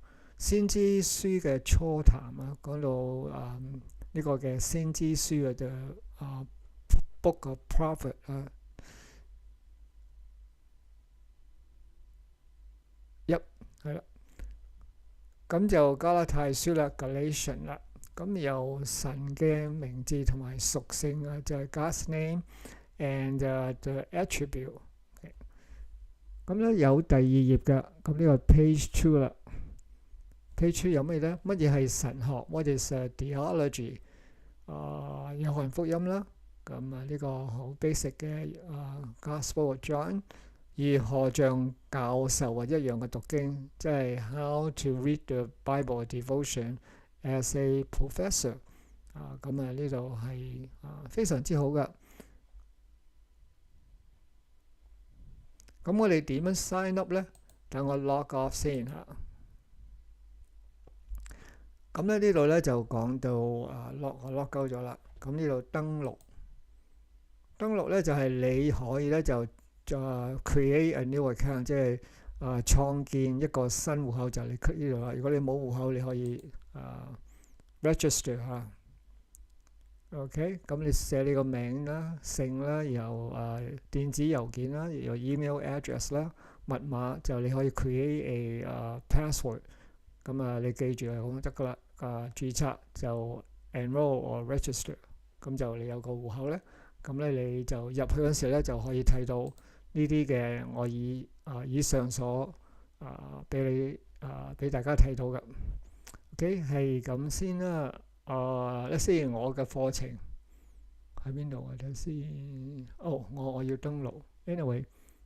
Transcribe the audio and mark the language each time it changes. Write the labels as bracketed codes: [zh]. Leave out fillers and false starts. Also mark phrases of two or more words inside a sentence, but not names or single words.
[yue] 先知書嘅初談講到呢個嘅先知書就 [en] Book of Prophet [yue] 係啦。咁就加拉太書啦 Galatians 啦。咁由神嘅名字同埋屬性就係 [en] God's name and the attribute。 [yue] 咁咧有第二頁嘅，咁呢個 page 2啦。page 2有咩咧？乜嘢係神學 ？ [en] What is theology？ [yue] 約翰福音啦。咁呢個好 basic 嘅 Gospel of John。如何像教授一樣嘅讀經，即係 [en] How to read the Bible devotion as a professor。 [yue] 咁呢度係非常之好嘅。咁我哋點樣 [en] sign up [yue] 咧？等我 [en] log off [yue] 先嚇。咁咧呢度咧就講到我 [en] log out [yue] 咗啦。咁呢度登錄咧就係你可以咧就 [en] create a new account， [yue] 即係創建一個新戶口，就你 click 呢度啦。如果你冇戶口，你可以register 嚇。OK， 咁你寫你個名啦、姓啦，然後電子郵件啦，然後 [en] email address [yue] 啦，密碼就你可以 [en] create a password。 [yue] 咁你記住係咁得噶啦。註冊就 [en] enroll or register， [yue] 咁就你有個戶口咧。咁咧你就入去嗰時咧就可以睇到呢啲嘅我以上所俾大家睇到嘅。OK， 係咁先啦。 [en] let's see [yue] 我嘅課程喺邊度啊？睇先。我要登錄。Anyway，